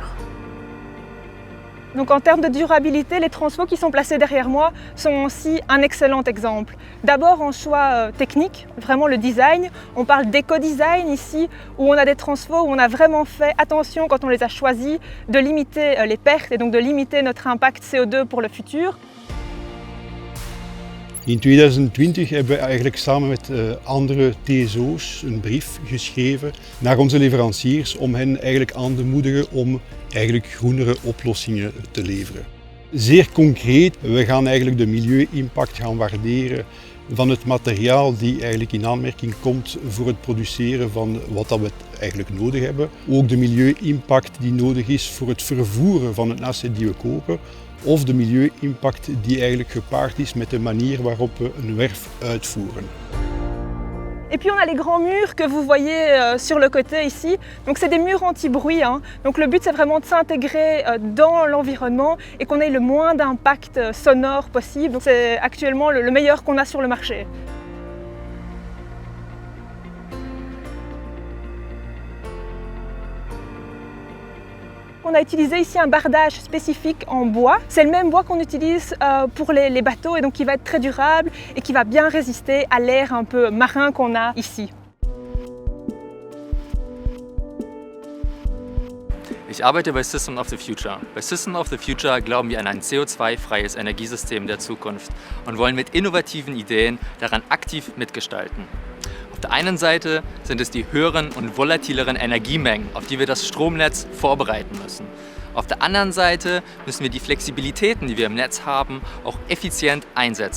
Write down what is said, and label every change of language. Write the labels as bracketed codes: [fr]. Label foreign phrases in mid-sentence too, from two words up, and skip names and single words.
[fr] Donc en termes de durabilité, les transfos qui sont placés derrière moi sont aussi un excellent exemple. D'abord en choix technique, vraiment le design. On parle d'éco-design ici, où on a des transfos où on a vraiment fait attention quand on les a choisis de limiter les pertes et donc de limiter notre impact CO2 pour le futur. [nl] In 2020 hebben we eigenlijk samen met andere TSO's een brief geschreven naar onze leveranciers om hen eigenlijk aan te moedigen om eigenlijk groenere oplossingen te leveren. Zeer concreet, we gaan eigenlijk de milieu-impact gaan waarderen van het materiaal die eigenlijk in aanmerking komt voor het produceren van wat we eigenlijk nodig hebben. Ook de milieu-impact die nodig is voor het vervoeren van het asset die we kopen. Of de milieu-impact die eigenlijk gepaard is met de manier waarop we een werf uitvoeren. [fr] Et puis on a les grands murs que vous voyez sur le côté ici. Donc c'est des murs anti-bruit. Donc le but c'est vraiment de s'intégrer dans l'environnement et qu'on ait le moins d'impact sonore possible. Donc c'est actuellement le meilleur qu'on a sur le marché. On a utilisé ici un bardage spécifique en bois. C'est le même bois qu'on utilise pour les bateaux et donc qui va être très durable et qui va bien résister à l'air un peu marin qu'on a ici. [de] Ich arbeite bei System of the Future. Bei System of the Future glauben wir an ein CO2-freies Energiesystem der Zukunft und wollen mit innovativen Ideen daran aktiv mitgestalten. Auf der einen Seite sind es die höheren und volatileren Energiemengen, auf die wir das Stromnetz vorbereiten müssen. Auf der anderen Seite müssen wir die Flexibilitäten, die wir im Netz haben, auch effizient einsetzen.